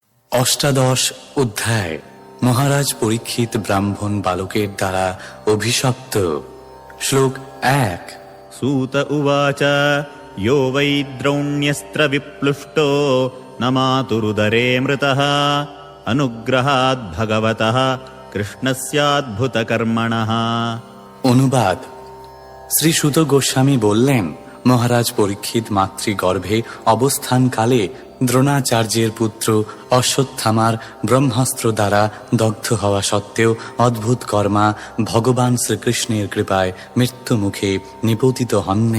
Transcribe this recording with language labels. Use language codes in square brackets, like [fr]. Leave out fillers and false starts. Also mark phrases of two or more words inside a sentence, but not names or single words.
[bn] অষ্টাদশ অধ্যায়। মহারাজ পরীক্ষিত ব্রাহ্মণ বালকের দ্বারা অভিশপ্ত। শ্লোক 1। [sa] सूत उवाच यो वै द्रौण्यस्त्र विप्लुष्टो न मातुरुदरे मृतः अनुग्रहाद् भगवतः कृष्णस्याद्भुतकर्मणः। [bn] অনুবাদ। শ্রী সুত গোস্বামী বললেন, মহারাজ পরীক্ষিত মাতৃগর্ভে অবস্থানকালে দ্রোণাচার্যের পুত্র অশ্বত্থামার ব্রহ্মাস্ত্র দ্বারা দগ্ধ হওয়া সত্ত্বেও অদ্ভুত কর্মা ভগবান শ্রীকৃষ্ণের কৃপায় মৃত্যু মুখে নিপতিত হননি।